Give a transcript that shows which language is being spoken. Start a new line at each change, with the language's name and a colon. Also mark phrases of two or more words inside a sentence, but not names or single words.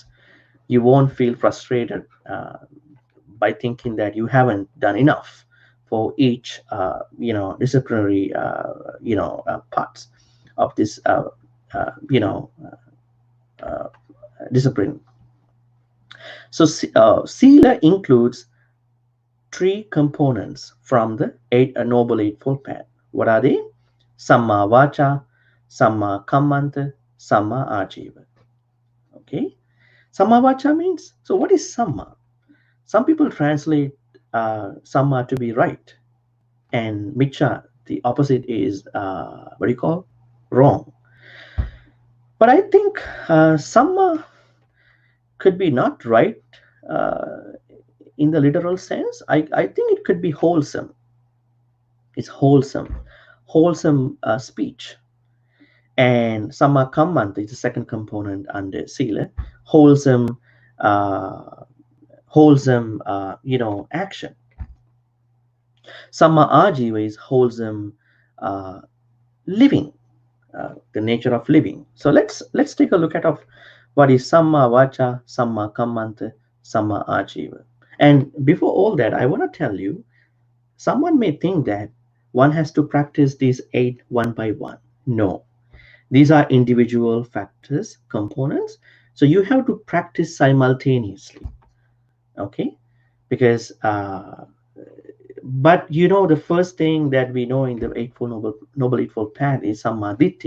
English: You won't feel frustrated by thinking that you haven't done enough for each disciplinary parts of this uh, discipline. So sila includes three components from the noble eightfold path. What are they?
Pali: Samma vacha, samma kammanta, samma ajiva.
English: Okay.
Pali: Samma vacha
English: means, so what is samma? Some people translate samma to be right, and micha, the opposite, is what do you call? Wrong. But I think samma could be not right uh, in the literal sense. I think it could be wholesome. It's wholesome, wholesome speech. And
Pali: samma kammanta
English: is the second component under sila, wholesome, uh, wholesome, action.
Pali: Samma ajiva
English: is wholesome uh, living, the nature of living. So let's take a look at of what is
Pali: samma vacha, samma kammanta, samma ajiva.
English: And before all that, I want to tell you, someone may think that one has to practice these 8 one by one. No, these are individual factors, components. So you have to practice simultaneously. Okay, because but the first thing that we know in the Eightfold Noble Eightfold Path is Samadhi.